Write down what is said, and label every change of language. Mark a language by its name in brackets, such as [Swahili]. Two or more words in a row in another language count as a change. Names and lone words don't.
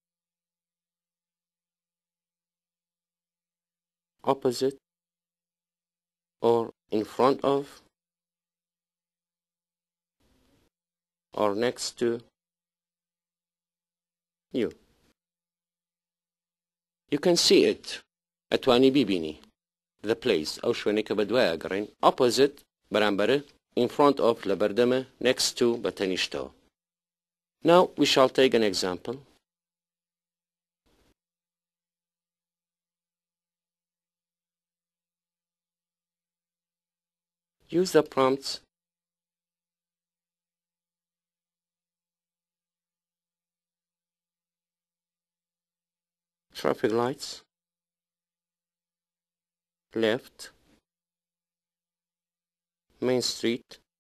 [English] opposite or in front of or next to you. You can see it [Central Kurdish] أتواني ببینی [English] the place [Central Kurdish] أو شوێنێک کە بەدوایە گەڕین [English] opposite بەرامبەرە in front of لەبەردەمە next to بەتەنیشتەوە. Now we shall take an example. Use the prompts traffic lights, left, Main Street,